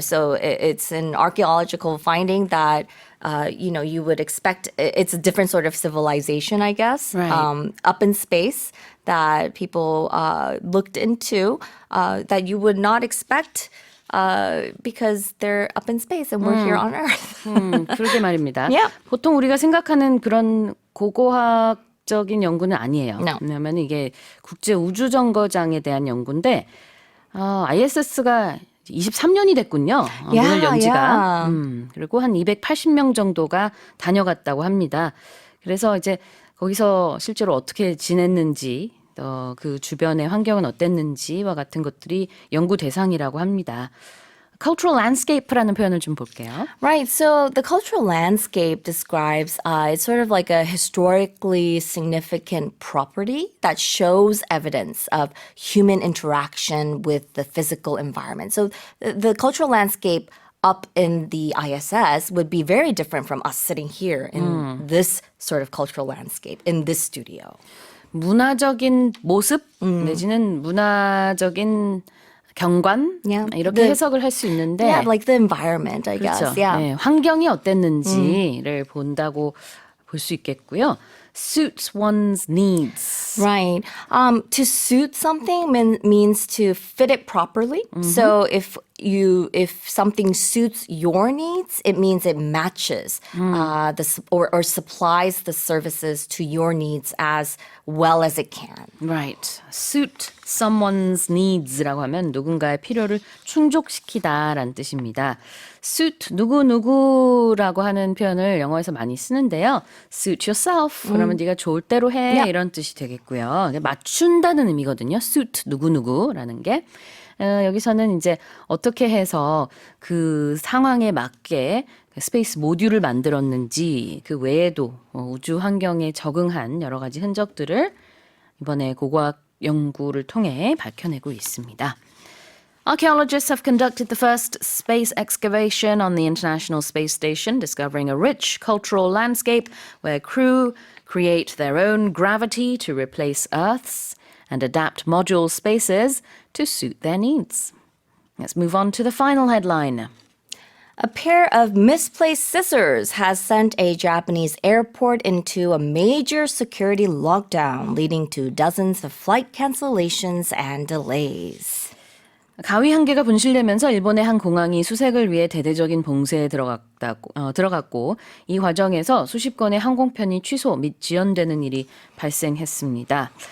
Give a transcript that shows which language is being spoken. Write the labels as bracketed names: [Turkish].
[English] So it's an archaeological finding that you would expect. It's a different sort of civilization, I guess, Right. up in space that people looked into that you would not expect. Because they're up in space and we're here on Earth. [Korean] 그러게 말입니다. [English] Yeah. [Korean] 보통 우리가 생각하는 그런 고고학적인 연구는 아니에요. [English] No. [Korean] 왜냐하면 이게 국제 우주 정거장에 대한 연구인데 ISS가 23년이 됐군요. 문을 연 지가. [English] yeah. [Korean] 그리고 한 280명 정도가 다녀갔다고 합니다. 그래서 이제 거기서 실제로 어떻게 지냈는지 그 주변의 환경은 어땠는지와 같은 것들이 연구 대상이라고 합니다. [English] Cultural landscape [Korean] 라는 표현을 좀 볼게요. [English] Right. So the cultural landscape describes it's sort of like a historically significant property that shows evidence of human interaction with the physical environment. So the cultural landscape up in the ISS would be very different from us sitting here in this sort of cultural landscape in this studio. [Korean] 문화적인 모습 내지는 문화적인 경관 [English] Yeah. [Korean] 이렇게 해석을 할 수 있는데 [English] Yeah, like the environment, I [Korean] 그렇죠. [English] guess. Yeah. [Korean] 네, 환경이 어땠는지를 본다고 볼 수 있겠고요. [English] Suits one's needs. Right. To suit something means to fit it properly. So if something suits your needs, it means it matches or supplies the services to your needs as well as it can. Right. Suit someone's needs [Korean] 라고 하면 누군가의 필요를 충족시키다라는 뜻입니다. suit 누구누구라고 하는 표현을 영어에서 많이 쓰는데요. [English] suit yourself [Korean] 그러면 네가 좋을 대로 해 Yeah. 이런 뜻이 되겠고요. 맞춘다는 의미거든요. suit 누구누구라는 게. 여기서는 이제 어떻게 해서 그 상황에 맞게 스페이스 모듈을 만들었는지 그 외에도 우주 환경에 적응한 여러 가지 흔적들을 이번에 고고학 연구를 통해 밝혀내고 있습니다. [English] Archaeologists have conducted the first space excavation on the International Space Station, discovering a rich cultural landscape where crew create their own gravity to replace Earth's and adapt module spaces to suit their needs. Let's move on to the final headline. A pair of misplaced scissors has sent a Japanese airport into a major security lockdown, leading to dozens of flight cancellations and delays. [Korean] 가위 한 개가 분실되면서 일본의 한 공항이 수색을 위해 대대적인 봉쇄에 들어갔고 이 과정에서 수십 건의 항공편이 취소 및 지연되는 일이 발생했습니다.